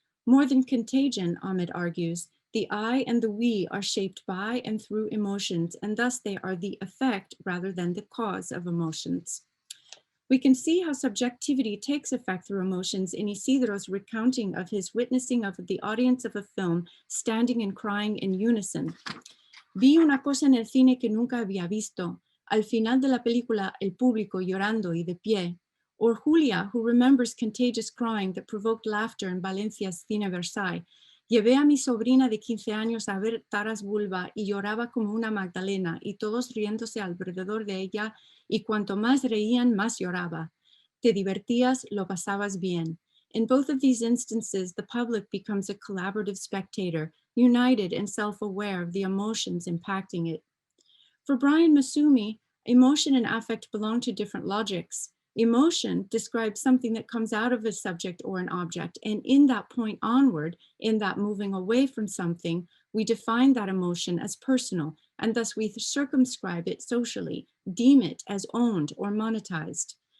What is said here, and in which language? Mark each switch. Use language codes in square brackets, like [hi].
[en] More than contagion, Ahmed argues, the I and the we are shaped by and through emotions, and thus they are the effect rather than the cause of emotions. We can see how subjectivity takes effect through emotions in Isidro's recounting of his witnessing of the audience of a film standing and crying in unison. [es] Vi una cosa en el cine que nunca había visto. Al final de la película, el público llorando y de pie. [en] Or Julia, who remembers contagious crying that provoked laughter in Valencia's Cine Versailles. [es] Llevé a mi sobrina de 15 años a ver Taras Bulba y lloraba como una Magdalena y todos riéndose alrededor de ella y cuanto más reían, más lloraba. Te divertías, lo pasabas bien. [en] In both of these instances, the public becomes a collaborative spectator, united and self-aware of the emotions impacting it. For Brian Masumi, emotion and affect belong to different logics. Emotion describes something that comes out of a subject or an object, and in that point onward, in that moving away from something, we define that emotion as personal, and thus we circumscribe it socially, deem it as owned or monetized.